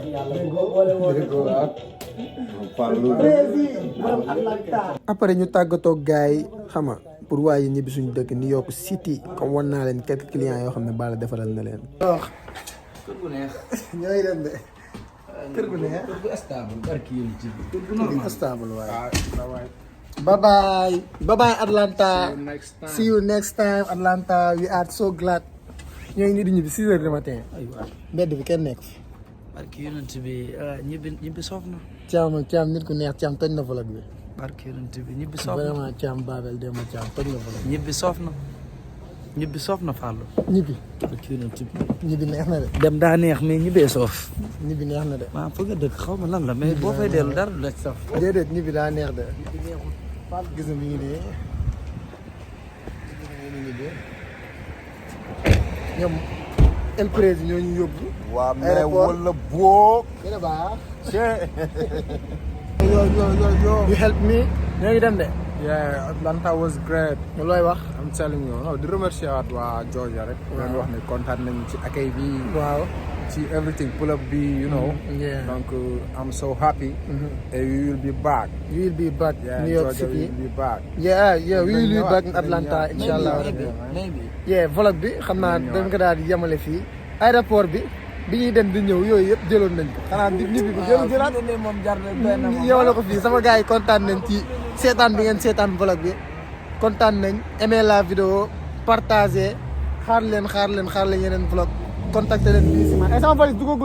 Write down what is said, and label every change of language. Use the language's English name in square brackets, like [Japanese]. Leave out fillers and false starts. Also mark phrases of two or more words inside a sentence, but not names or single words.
[Wolof] après ñu tàggatoo gars yi xam nga pour waaye ñibbi suñu dëkk New York City comme wan naa leen [French] quelques clients [Wolof] yoo xam ne Balla defaral na leen. kër gu neex. ñooy dem de. kër gu neex. kër gu stable barki yéen ci biir. kër gu kër normal. gu stable waaye. [English] bye bye Atlanta. see you next time Atlanta we are so glad. [Wolof] ñoo ngi nii di ñibbi 6 [French] heures du matin. [Wolof] aywa mbedd bi kenn nekk fi. barki yonent bi ñibbi soof na. Thiam nit ku neex Thiam toj na vlog bi. barki yonent bi ñibbi soof na vraiment Thiam Babel Demba Thiam toj na vlog bi. ñibbi soof na. ñibbi soof na Fallou. ñibbi kii na tib ñibbi neex na de. dem daa neex mais ñibbee soof. ñibbi neex na de. waaw foog nga dëkk xaw ma lan la mais boo fay dellu dara du la ci saf. déedéet ñibbi daa neex de. gis nga mi ngi nii. mi ngi nii. ñoom El Prési ñoo ñu yóbbu. waaw mais wala boo. gën a baax. [English] yo. You help me. [Wolof] ñoo ngi dem de. [English] Yeah, Atlanta was great. [Wolof] looy wax. [English] I'm telling you, [Wolof] di remercier waat waa Georgia rek. leen wax ne kontaan nañu ci accueil bi. waaw. [English] ci everything pull up bi, you know. Yeah. Donc I'm so happy. And we will be back. We will be back Yeah, New York Georgia City. will be back. Yeah, we will be [Wolof] ñëwaat, [English] back in [Wolof] dinañ Atlanta ñëwaat. inshallah. [English] maybe. [Wolof] Yeah, vlog bi xam naa dañ ko daal di yemale fii. Aéroport bi ñuy dem di ñëw yooyu yëpp jëloon nañ ko. xanaa di ñibbi bi jëlaat. moom jar na benn moom. yow la ko fii sama gars yi kontaan nañ ci seetaan bi ngeen seetaan vlog bi kontaan nañ [French] aimé la vidéo partagé [Wolof] xaar leen yeneen vlog contacté leen bii si ma sama valise dugagul